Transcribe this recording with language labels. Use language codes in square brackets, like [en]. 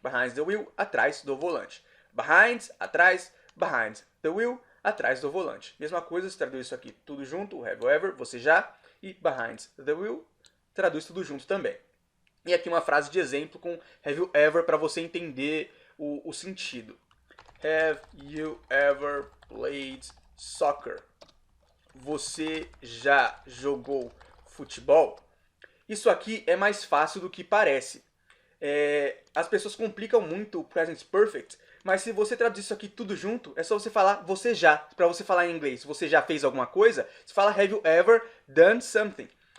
[en] Behind the wheel. [pt] Atrás do volante. [en] Behind. Atrás. Behind the wheel. [pt] Atrás do volante. Mesma coisa, se traduz isso aqui tudo junto. [en] Have you ever? [pt] Você já. E [en] behind the wheel. [pt] Traduz tudo junto também. E aqui uma frase de exemplo com have you ever para você entender o sentido. [en] Have you ever played soccer? [pt] Você já jogou futebol? Isso aqui é mais fácil do que parece. As pessoas complicam muito o present perfect, mas se você traduzir isso aqui tudo junto, é só você falar você já. Para você falar em inglês, você já fez alguma coisa, você fala [en] have you ever done something.